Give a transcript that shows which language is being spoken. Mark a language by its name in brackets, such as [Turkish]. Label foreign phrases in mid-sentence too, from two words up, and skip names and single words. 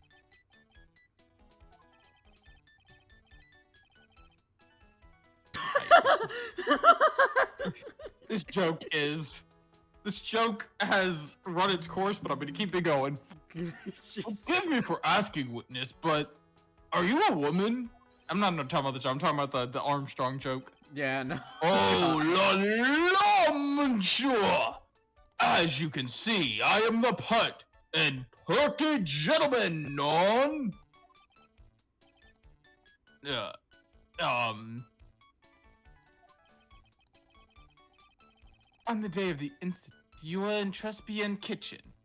[English] This joke has run its course, but I'm gonna keep it going. Forgive me for asking, witness, but are you a woman? I'm not talking about the joke. I'm talking about the Armstrong joke. Yeah, no. [French] Oh, la la, monsieur! [English] As you can see, I am the pet and perky gentleman on... On the day of the incident, you were in Trespian kitchen.